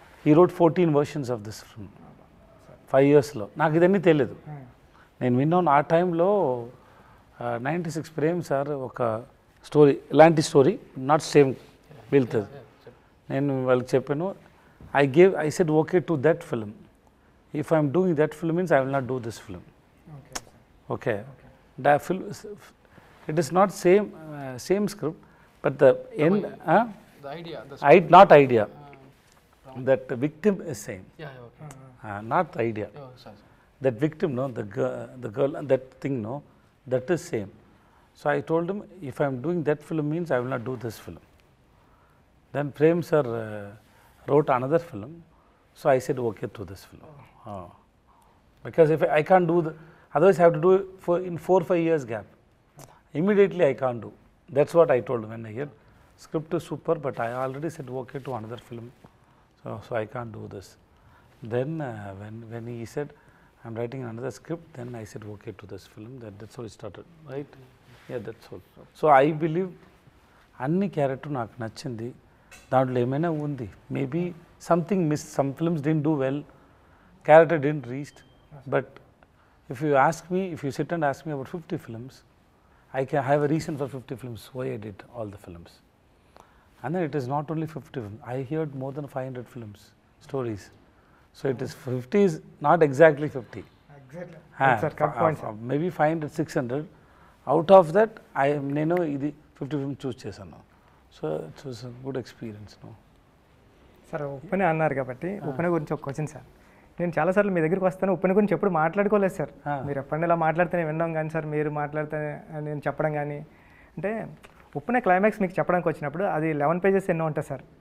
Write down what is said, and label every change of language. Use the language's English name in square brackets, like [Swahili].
[English] ఈ road 14 versions of this film 5 yearsలో. [Telugu] నాకు ఇదన్నీ తెలియదు. నేను విన్నాను ఆ టైంలో 96 ప్రేమ్ సార్ ఒక స్టోరీ, ఇలాంటి స్టోరీ నాట్ సేమ్ వెళ్తుంది. నేను వాళ్ళకి చెప్పాను, [English] I said okay to that film. If I am doing that film means I will not do this film. Okay. That film, it is not same script, but the end, The idea. not idea. That the victim is same. Yeah, okay. Not the idea. Oh, sorry. That victim, no, the girl, that thing, no, that is same. So I told him, if I am doing that film means I will not do this film. Then Prem sir wrote another film, so I said okay to this film. Because if I can't do otherwise I have to do it in 4-5 years gap. Immediately I can't do. That's what I told him when I heard script is super, but I already said okay to another film, so I can't do this. Then when he said I'm writing another script, then I said okay to this film. That's how it started, right? Yeah, that's all. So I believe [Telugu] అన్ని character నాకు నచ్చింది. దాంట్లో ఏమైనా ఉంది, [English] Maybe something miss, some films didn't do well, character didn't reached. But if you sit and ask me about 50 films, I have a reason for 50 films why I did all the films. And then it is not only 50 films. I heard more than 500 films, stories. So it is 50 is not exactly 50. Exactly Maybe 500, 600. Out of that, [Telugu] నేను ఇది 50 films చూస్ చేశాను. [English] So it's was a good experience. [Telugu] Sir ఉప్పెన అన్నారు కాబట్టి ఉప్పెన గురించి ఒక question sir. నేను చాలాసార్లు మీ దగ్గరికి వస్తాను, ఉప్పెన గురించి ఎప్పుడు మాట్లాడుకోలేదు సార్. మీరు ఎప్పుడైనా ఇలా మాట్లాడితేనే విన్నాం కానీ సార్, మీరు మాట్లాడితే నేను చెప్పడం కానీ, అంటే ఉప్పెన క్లైమాక్స్ మీకు చెప్పడానికి వచ్చినప్పుడు అది 11 pages ఎన్నో ఉంటుంది సార్.